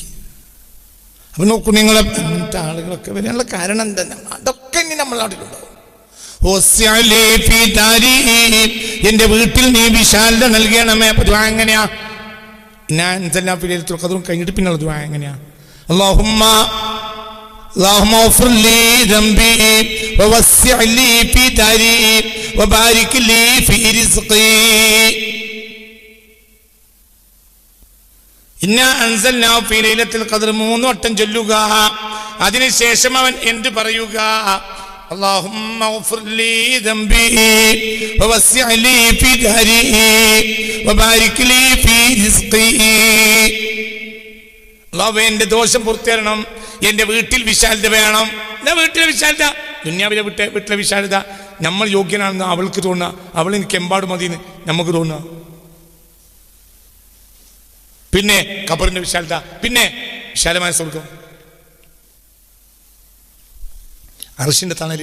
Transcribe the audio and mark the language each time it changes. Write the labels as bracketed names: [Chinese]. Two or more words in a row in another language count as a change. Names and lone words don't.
[Malayalam] അപ്പൊ നോക്കൂ, നിങ്ങളെ അങ്ങനത്തെ ആളുകളൊക്കെ വരാനുള്ള കാരണം എന്താ? അതൊക്കെ ഇനി നമ്മളെ നാട്ടിലുണ്ടാവും. എന്റെ വീട്ടിൽ നീ വിശാലത നൽകണമേ. അപ്പൊ ദുആ എങ്ങനെയാ? ഞാൻ ലൈലത്തുൽ ഖദ്റും കഴിഞ്ഞിട്ട് പിന്നുള്ള ദുആ എങ്ങനെയാ? [Arabic] اللهم اغفر لي ذنبي ووسع لي في داري وبارك لي في رزقي إنا أنزلناه في ليلة القدر. [Malayalam] 3 വട്ടം ചൊല്ലുക. അതിനുശേഷം അവൻ എന്ത് പറയുക? [Arabic] اللهم اغفر لي ذنبي ووسع لي في داري وبارك لي في رزقي. [Malayalam] അല്ലാഹുവേ, എൻ്റെ ദോഷം പുറത്തേരണം, എൻ്റെ വീട്ടിൽ വിശാലത വേണം. എന്നാ വീട്ടിലെ വിശാലത? ദുനിയാവിലെ വീട്ടിലെ വിശാലത നമ്മൾ യോഗ്യനാണെന്ന് അവൾക്ക് തോന്നുക, അവൾ എനിക്ക് എമ്പാട് മതിയെന്ന് നമുക്ക് തോന്നുക. പിന്നെ ഖബറിന്റെ വിശാലത, പിന്നെ വിശാലമായ സ്വർഗം, അർശിന്റെ തണല്.